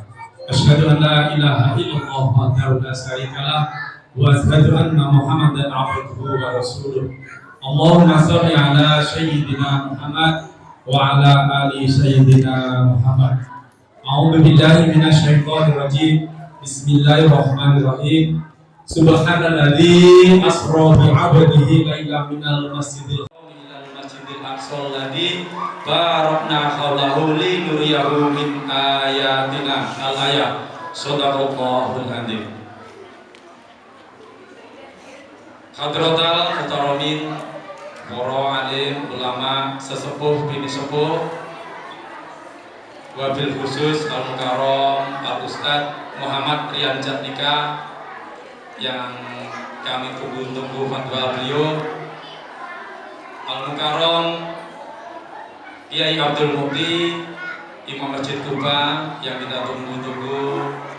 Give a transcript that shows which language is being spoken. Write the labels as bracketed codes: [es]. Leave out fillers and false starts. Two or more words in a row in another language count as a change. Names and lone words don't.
[ar] أشهد أن لا إله إلا الله وحده لا شريك له وأشهد أن محمدا عبده ورسوله. اللهم صل على سيدنا محمد وعلى آل سيدنا محمد. أعوذ بالله من الشيطان الرجيم. بسم الله الرحمن الرحيم. سبحان الذي أسرى بعبده ليلا من المسجد الحرام إلى المسجد الأقصى الذي باركنا حوله لنريه من آياتنا. الآية. صدق الله العظيم. حضرات المحترمين, [id] para alim, ulama, sesepuh, bini sepuh, [ar] وبالخصوص المكرم الأستاذ [id] Muhammad Rian Jatnika yang kami tunggu-tunggu fatwa beliau, Al-Mukarram Kiai Abdul Mukti Imam Masjid Kuba yang kita tunggu-tunggu